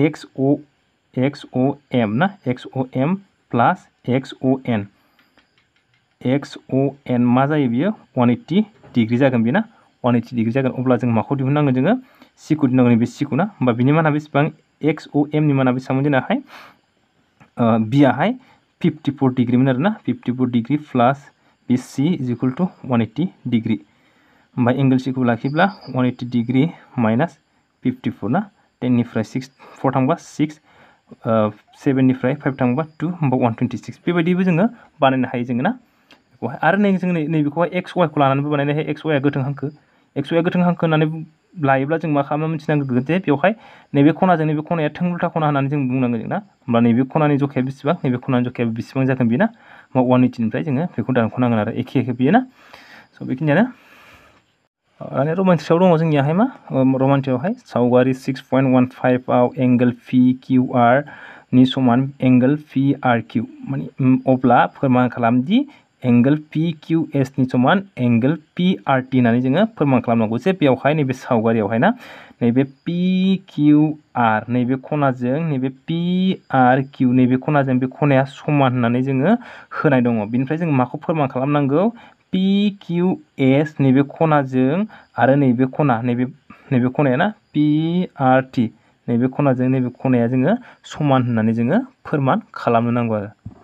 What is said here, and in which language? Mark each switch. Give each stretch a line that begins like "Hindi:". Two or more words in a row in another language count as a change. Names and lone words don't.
Bodo: XOM ना XOM प्लास XON मा जायो बियो 180 डिग्री जागोन बेना 180 डिग्री जागोन अब्ला जों माखौ दिहुननांगोन जोङो C खौ दिहुननांगोन बे C खौ ना होमबा बिनि माना बेसेबां XOM नि माना बेसेबां जोंनाहाय B आहाय 54 डिग्री मोन आरोना 54 डिग्री प्लस बे C
English: is equal to 180 degree
Bodo: होमबा एंगल C खौ लाखिब्ला 180
English: degree minus
Bodo: 54 ना 10 निफ्राय 6 4 थांबा 6 7 निफ्राय 5 थांबा 2 होमबा 126 बेबायदिबो जोङो बानायनो हायो जोङो ना आरो जों नैबेखौहाय XY खौ लानानैबो बानायनो हायो XY आ गोथों हांखो होननानै लायोब्ला जों मा खालामनो मिथिनांगोन जे बेवहाय नैबे खनाजों नैबे खनाया थोंगोल्था खना होननानै जों बुंनांगोन जों ना होमब्ला नैबे खनानि जखाया बेसेबां नैबे खनानि जखाया बेसेबां जागोन बेना 180 निफ्राय जोङो बेखौ दानख'नांगोन आरो एखे बेयो ना स' बेखिनियानो आरो रमान्टिकआव दङ जोंनियाहाय मा रमान्टिकआवहाय सावगारि 6.15 आव एंगल PQR नि समान एंगल PRQ माने अब्ला फोरमान खालामदि एंगल PQS नि समान एंगल PRT होननानै जोङो फोरमान खालामनांगौ जे बेवहाय नैबे सावगारियावहाय ना नैबे PQR नैबे खनाजों नैबे PRQ नैबे खनाजों बे खनाया समान होननानै जोङो होनाय दङ बिनिफ्राय जों माखौ फोरमान खालामनांगौ PQS नैबे खनाजों आरो नैबे खना नैबे खनाया ना PRT नैबे खनाजों नैबे खनाया जोङो समान होननानै जोङो फोरमान खालामनो नांगौ आरो